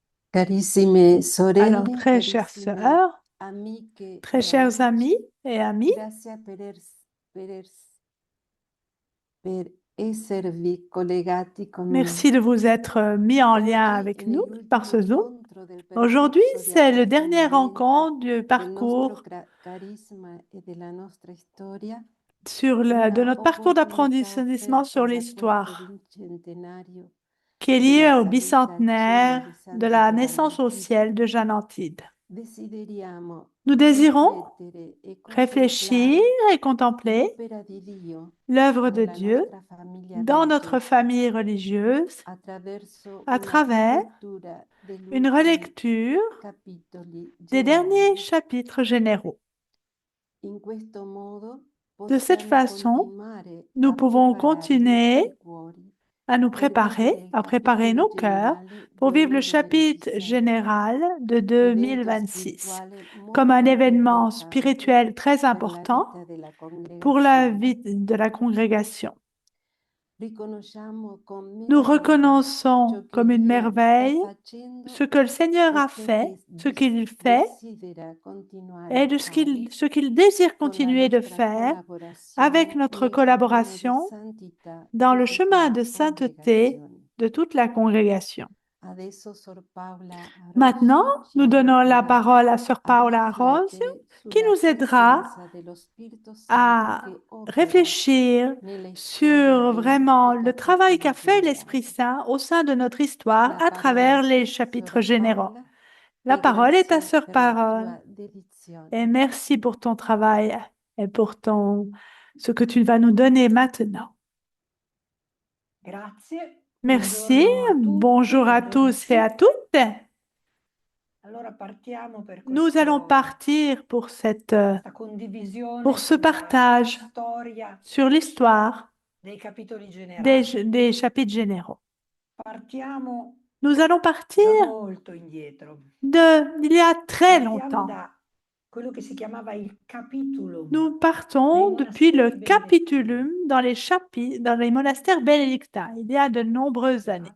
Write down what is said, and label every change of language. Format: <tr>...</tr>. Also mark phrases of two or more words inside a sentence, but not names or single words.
<it>Carissime</it> <fr>Alors,</fr> <it>sorelle,</it> <fr>très chères</fr> <it>carissime</it> <fr>sœurs,</fr> <it>amiche</it> <fr>très</fr> <it>e</it> <fr>chers amis</fr> <it>amici,</it> <fr>et amis,</fr> <it>grazie per esservi collegati con noi.</it> <fr>merci de vous être mis en lien</fr> <it>Oggi è</it> <fr>avec nous par</fr> <it>l'ultimo</it> <fr>ce Zoom.</fr> <it>incontro del</it> <fr>Aujourd'hui,</fr> <it>percorso di</it> <fr>c'est le dernier</fr> <it>approfondimento</it> <fr>rencontre du</fr> <it>del nostro</it> <fr>parcours</fr> <it>carisma e della nostra storia,</it> <fr>de</fr> <it>una</it> <fr>notre parcours</fr> <it>opportunità</it> <fr>d'approfondissement sur</fr> <it>offerta da questo</it> <fr>l'histoire,</fr> <it>bicentenario</it> <fr>qui est lié</fr> <it>della</it> <fr>au</fr> <it>salita al cielo</it> <fr>bicentenaire</fr> <it>di</it> <fr>de</fr> <it>Santa</it> <fr>la</fr> <it>Giovanna</it> <fr>naissance au</fr> <it>Antide.</it> <fr>ciel de Jeanne Antide.</fr> <it>Desideriamo</it> <fr>Nous désirons</fr> <it>riflettere e</it> <fr>réfléchir</fr> <it>contemplare</it> <fr>et contempler</fr> <it>l'opera di Dio</it> <fr>l'œuvre de</fr> <it>nella</it> <fr>Dieu</fr> <it>nostra famiglia</it> <fr>dans notre</fr> <it>religiosa</it> <fr>famille religieuse</fr> <it>attraverso</it> <fr>à</fr> <it>una</it> <fr>travers</fr> <it>rilettura degli</it> <fr>une</fr> <it>ultimi</it> <fr>relecture</fr> <it>capitoli</it> <fr>des derniers</fr> <it>generali.</it> <fr>chapitres généraux.</fr> <it>In questo modo</it> <fr>De cette</fr> <it>possiamo</it> <fr>façon,</fr> <it>continuare</it> <fr>nous</fr> <it>a</it> <fr>pouvon</fr> <it>preparare i</it> <fr>continuer</fr> <it>nostri cuori</it> <fr>à nous</fr> <it>per vivere</it> <fr>préparer,</fr> <it>il</it> <fr>à préparer</fr> <it>capitolo</it> <fr>nos cœurs</fr> <it>generale</it> <fr>pour vivre le chapitre</fr> <it>2026,</it> <fr>général de</fr> <it>evento</it> <fr>2026</fr> <it>spirituale</it> <fr>comme un</fr> <it>molto</it> <fr>événement</fr> <it>importante</it> <fr>spirituel très</fr> <it>per la</it> <fr>important</fr> <it>vita della</it> <fr>pour la</fr> <it>congregazione.</it> <fr>vie de la congrégation.</fr> <it>Riconosciamo con</it> <fr>Nous</fr> <it>meraviglia</it> <fr>reconnaissons</fr> <it>ciò che</it> <fr>comme une</fr> <it>Dio sta</it> <fr>merveille ce</fr> <it>facendo</it> <fr>que le Seigneur</fr> <it>e</it> <fr>a</fr> <it>ciò</it> <fr>fait,</fr> <it>che</it> <fr>ce qu'il fait</fr> <it>desidera continuare</it> <fr>et</fr> <it>a</it> <fr>de</fr> <it>fare</it> <fr>ce qu'il désire</fr> <it>con la</it> <fr>continuer de</fr> <it>nostra</it> <fr>faire avec</fr> <it>collaborazione</it> <fr>notre</fr> <it>nel cammino di</it> <fr>collaboration</fr> <it>santità</it> <fr>dans</fr> <it>di</it> <fr>le</fr> <it>tutta</it> <fr>chemin</fr> <it>la</it> <fr>de sainteté</fr> <it>congregazione.</it> <fr>de toute la congrégation.</fr> <it>Adesso Sor Paola</it> <fr>Maintenant,</fr> <it>Rosio ci</it> <fr>nous donnons la</fr> <it>aiuterà</it> <fr>parole à Sœur</fr> <it>a</it> <fr>Paola Rosio,</fr> <it>riflettere</it> <fr>qui</fr> <it>sulla</it> <fr>nous aidera</fr> <it>presenza dello Spirito Santo</it> <fr>à</fr> <it>che opera</it> <fr>réfléchir</fr> <it>nelle storie</it> <fr>sur</fr> <it>dei</it> <fr>vraiment</fr> <it>nostri</it> <fr>le travail</fr> <it>capitoli</it> <fr>qu'a fait l'Esprit</fr> <it>generali.</it> <fr>Saint au sein de notre histoire</fr> <it>La</it> <fr>à</fr> <it>parola</it> <fr>travers</fr> <it>a</it> <fr>les</fr> <it>te,</it> <fr>chapitres</fr> <it>Sora</it> <fr>généraux.</fr> <it>Paola,</it> <fr>La</fr> <it>e</it> <fr>parole est à</fr> <it>grazie</it> <fr>Sœur</fr> <it>per la</it> <fr>Parole.</fr> <it>tua</it> <fr>Et</fr> <it>dedizione.</it> <fr>merci pour ton travail et pour ce que tu vas nous donner maintenant.</fr> <it>Grazie,</it> <fr>Merci.</fr> <it>buongiorno a tutti,</it> <fr>Bonjour à</fr> <it>buongiorno a</it> <fr>tous et à</fr> <it>tutte.</it> <fr>toutes.</fr> <it>Allora partiamo per</it> <fr>Nous allons</fr> <it>questa</it> <fr>partir pour pour</fr> <it>condivisione</it> <fr>ce</fr> <it>sulla</it> <fr>partage</fr> <it>storia</it> <fr>sur l'histoire</fr> <it>dei capitoli generali.</it> <fr>des chapitres généraux.</fr> <it>Partiamo</it> <fr>Nous allons partir</fr> <it>da molto indietro.</it> <fr>il y a très</fr> <it>Partiamo</it> <fr>longtemps.</fr> <it>da quello che si chiamava il capitulum</it> <fr>Nous</fr> <it>nei</it> <fr>partons depuis le</fr> <it>monasteri benedettini.</it> <fr>capitulum dans les chapitres, dans les monastères bénédictins, il y a de nombreuses années.</fr>